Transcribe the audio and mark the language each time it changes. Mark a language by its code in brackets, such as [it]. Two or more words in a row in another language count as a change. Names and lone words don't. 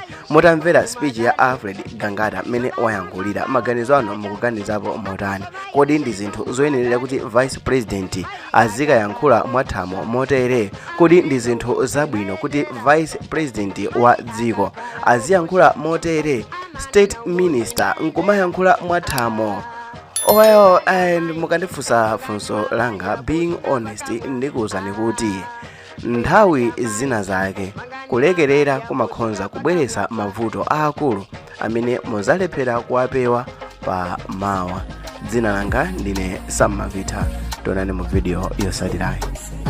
[ny] Mutamvera speech ya Alfred Gangata mene wayankhulira, maganizo anu mukuganizapo motani? Kodi ndi zinthu zoyenerera kuti [en] vice president [ny] azikayankhula mwathamo motere? Kodi ndi zinthu zabwino kuti [en] vice president [ny] wa dziko aziyankhula motere? [en] State minister [ny] nkumayankhula mwathamo? [en] Well, and [ny] mukandifunsa funso langa, [en] being honest, [ny] ndikuwuzani kuti nthawi zina zake kulekerera kumakhonza kubweretsa mavuto aakulu amene muzalephera kuwapewa pa mawa. Dzina langa ndine Sam Mavita. Tionane mu video yotsatirayi.